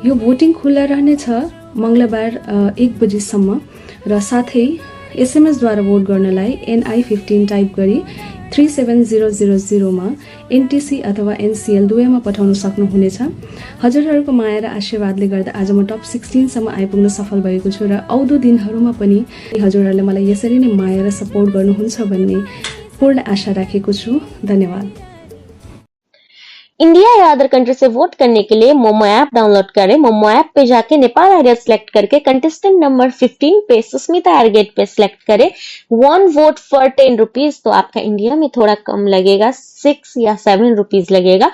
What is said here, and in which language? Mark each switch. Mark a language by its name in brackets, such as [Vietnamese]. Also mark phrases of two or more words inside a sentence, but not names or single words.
[Nepali] यो भोटिङ खुल्ला रहनेछ मंगलबार 1 बजेसम्म र साथै SMS द्वारा भोट गर्नलाई NI15 टाइप गरी 37000 मा NTC अथवा NCL दुवैमा पठाउन सक्नुहुनेछ। हजुरहरूको माया र आशीर्वादले गर्दा आज म टप 16 सम्म आइपुग्न सफल भएको छु र आउँदो दिनहरूमा पनि हजुरहरूले मलाई यसरी नै माया र सपोर्ट गर्नुहुन्छ भन्ने पूर्ण आशा राखेको छु। धन्यवाद। [Hindi] इंडिया या [English] other country [Hindi] से वोट करने के लिए मोमो ऐप डाउनलोड करें। मोमो ऐप पे जाके नेपाल आइडल सिलेक्ट करके [English] contestant number [Hindi] 15 पे सुस्मिता एरगेट पे सिलेक्ट करें। [English] 1 vote for 10 rupees. [Hindi] तो आपका इंडिया में थोड़ा कम लगेगा, 6 या 7 रुपीज लगेगा।